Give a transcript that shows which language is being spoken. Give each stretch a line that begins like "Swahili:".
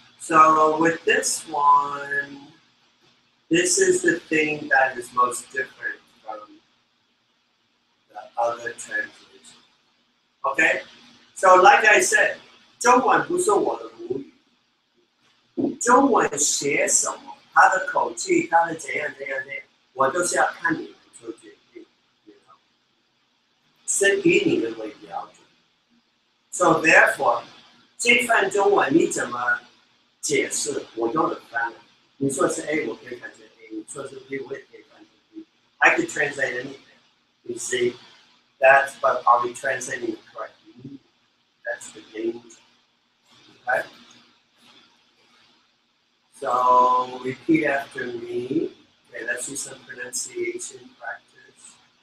English: So with this one, this is the thing that is most different from the other translation. Okay? So like I said,
Chinese: 中文不是我的母语。中文写什么，它的口气，它的怎样，我都是要看你们做决定，是以你们为标准。
English: So therefore，
Chinese: 这份中文你怎么解释，我都能翻了。你说是 A， 我可以翻成 A； 你说是 B， 我也可以翻成 B。
English: I could translate anything. You see, but are we translating it correctly? That's the danger. Okay? So repeat after me. Okay, let's do some pronunciation practice.